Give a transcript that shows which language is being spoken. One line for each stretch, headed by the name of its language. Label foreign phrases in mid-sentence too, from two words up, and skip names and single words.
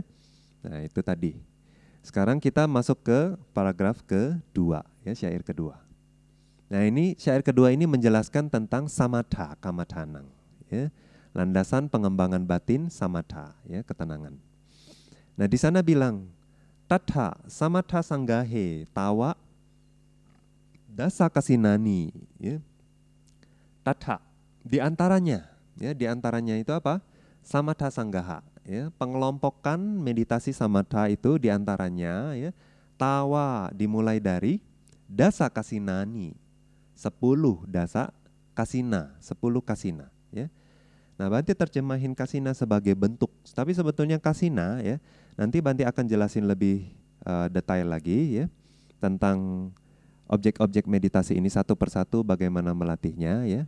Indonesian: Nah, itu tadi. Sekarang kita masuk ke paragraf kedua, ya, syair kedua. Nah, ini syair kedua ini menjelaskan tentang
Pali: samatha kamathanang,
Indonesian: ya. Landasan pengembangan batin samatha, ya, ketenangan. Nah, di sana bilang
Pali: tatha samatha sanggahe tawa dasa kasinani,
Indonesian: ya. Tatha di antaranya, ya, di antaranya itu apa?
Pali: Samatha sanggaha,
Indonesian: ya, pengelompokan meditasi samatha itu di antaranya, ya, tawa dimulai dari
Pali: dasa kasinani,
Indonesian: 10
Pali: dasa kasina,
Indonesian: 10 kasina, ya. Nah, Bante terjemahin kasina sebagai bentuk, tapi sebetulnya kasina, ya, nanti Bante akan jelasin lebih detail lagi, ya, tentang objek-objek meditasi ini satu persatu bagaimana melatihnya, ya.